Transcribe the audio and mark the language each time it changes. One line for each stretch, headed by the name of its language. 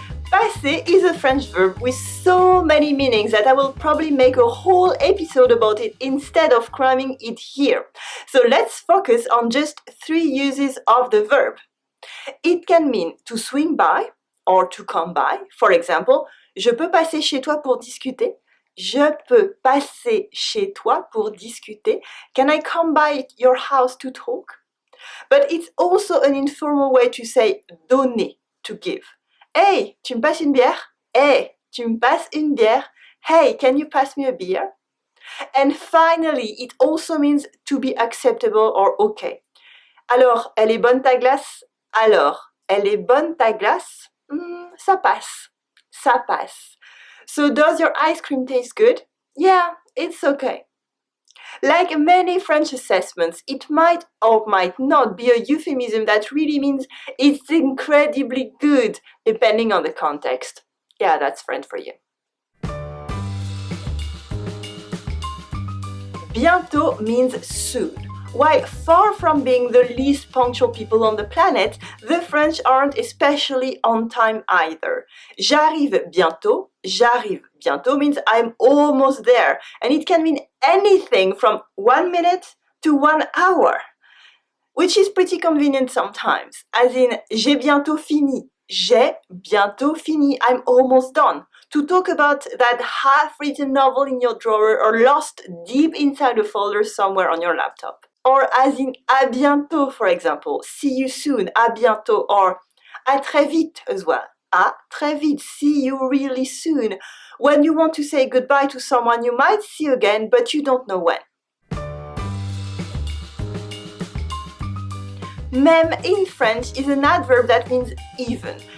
English: Passer is a French verb with so many meanings that I will probably make a whole episode about it instead of cramming it here. So let's focus on just 3 uses of the verb. It can mean to swing by or to come by.
French: For example, je peux passer chez toi pour discuter. Je peux passer chez toi pour discuter.
English: Can I come by your house to talk? But it's also an informal way to say donner, to give.
French: Hey, tu me passes une bière? Hey, tu me passes une bière?
English: Hey, can you pass me a beer? And finally, it also means to be acceptable or okay.
French: Alors, elle est bonne ta glace? Alors, elle est bonne ta glace? Ça passe. Ça passe.
English: So does your ice cream taste good? Yeah, it's okay. Like many French assessments, it might or might not be a euphemism that really means it's incredibly good, depending on the context. Yeah, that's French for you. Bientôt means soon. While far from being the least punctual people on the planet, the French aren't especially on time either.
French: J'arrive bientôt
English: means I'm almost there, and it can mean anything from 1 minute to 1 hour, which is pretty convenient sometimes, as in
French: j'ai bientôt fini. J'ai bientôt fini,
English: I'm almost done. To talk about that half-written novel in your drawer or lost deep inside a folder somewhere on your laptop. Or as in
French: à bientôt,
English: for example, see you soon, à bientôt, or
French: à très vite
English: as well.
French: À très vite,
English: see you really soon. When you want to say goodbye to someone you might see again, but you don't know when. Même in French is an adverb that means even.